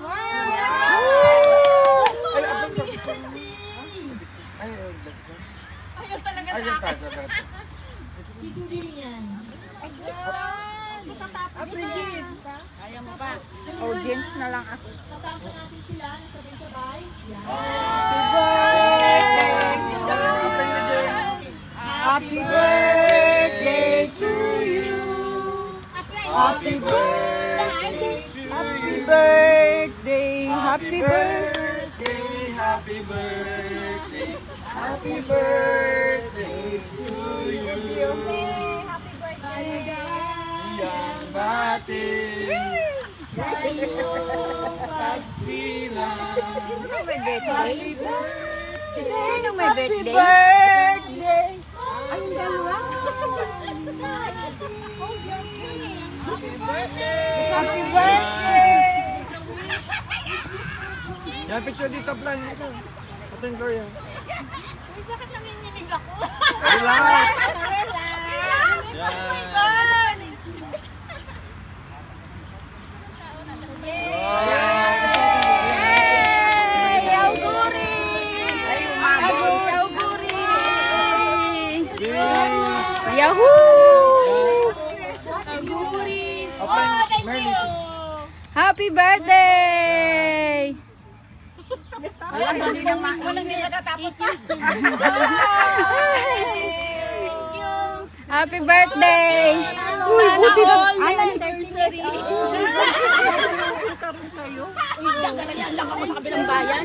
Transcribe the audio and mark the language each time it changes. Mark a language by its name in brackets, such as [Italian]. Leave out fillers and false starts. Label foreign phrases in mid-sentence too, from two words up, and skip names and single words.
[Filipino] Ayaw talaga Ay, sa akin. Sisundin yan. Bridget. Kaya mo ba? Audience na lang ako. Tatapos natin sila ng sabay-sabay. [English] Happy birthday to you. Happy birthday. Happy birthday. Happy birthday. happy birthday. Happy birthday to you. Happy birthday. [Filipino] Yang bati sa iyong pagsilang. Sino may birthday? Sino may birthday? Birthday! Ay, yung dalawa. [English] Happy birthday! Happy birthday! [Filipino] Yan, picture dito, plan. Ito yung Gloria. Uy, bakit nanginginig ako? Relax! Relax! Yan. Yay! Auguri! Auguri! Yahoo! Auguri! Offline, Merly. [English] Happy birthday! [Filipino] Walang natatapos. [English] Happy birthday! [Filipino] Uy, buti na anniversary! Nagkakayan lang ako sa kabilang bayan.